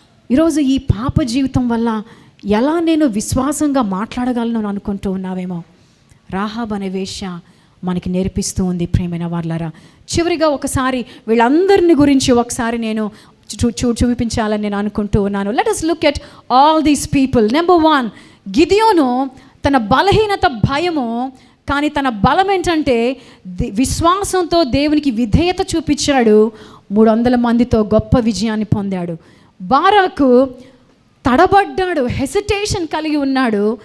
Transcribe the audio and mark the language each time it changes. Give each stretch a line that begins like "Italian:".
Telugu: ఈరోజు ఈ పాప జీవితం వల్ల ఎలా నేను విశ్వాసంగా మాట్లాడగలను అని అనుకుంటూ ఉన్నావేమో. రాహాబ్ అనే వేశ్య మనకి నేర్పిస్తూ ఉంది. ప్రియమైన వారలారా, చివరిగా ఒకసారి వీళ్ళందరిని గురించి ఒకసారి నేను చూపించాలని నేను అనుకుంటూ ఉన్నాను.
English: Let us look at all these people.
Telugu: Number 1, గిదియోను తన బలహీనత భయము, కానీ తన బలం ఏంటంటే విశ్వాసంతో దేవునికి విధేయత చూపించాడు. 300 మందితో గొప్ప విజయాన్ని పొందాడు. బారాకు తడబడ్డాడు, హెసిటేషన్ కలిగి ఉన్నాడు.